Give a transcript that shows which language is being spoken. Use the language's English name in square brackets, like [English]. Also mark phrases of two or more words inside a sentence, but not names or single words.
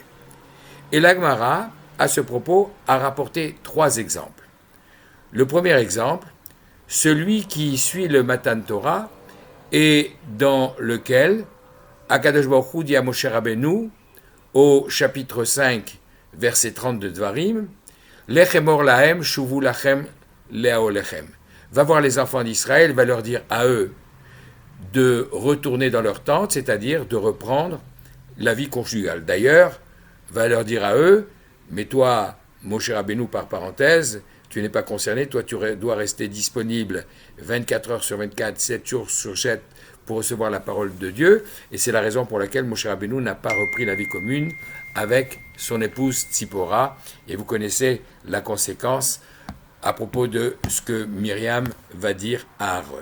[French] Et la Gemara, à ce propos, a rapporté 3 exemples. Le premier exemple, celui qui suit le Matan Torah et dans lequel [Hebrew] הקדוש ברוך הוא [French] dit à Moshe Rabbeinu au chapitre 5, verset 30 de Dvarim, [Hebrew] לך אמור להם שובו לכם לאהליכם. [French] Va voir les enfants d'Israël, va leur dire à eux de retourner dans leur tente, c'est-à-dire de reprendre la vie conjugale. D'ailleurs, va leur dire à eux, mais toi, Moshe Rabbeinu par parenthèse, tu n'es pas concerné, toi tu dois rester disponible 24 heures sur 24, 7 jours sur 7 pour recevoir la parole de Dieu, et c'est la raison pour laquelle Moshe Rabbeinu n'a pas repris la vie commune avec son épouse Tzipora, et vous connaissez la conséquence à propos de ce que Myriam va dire à Aaron.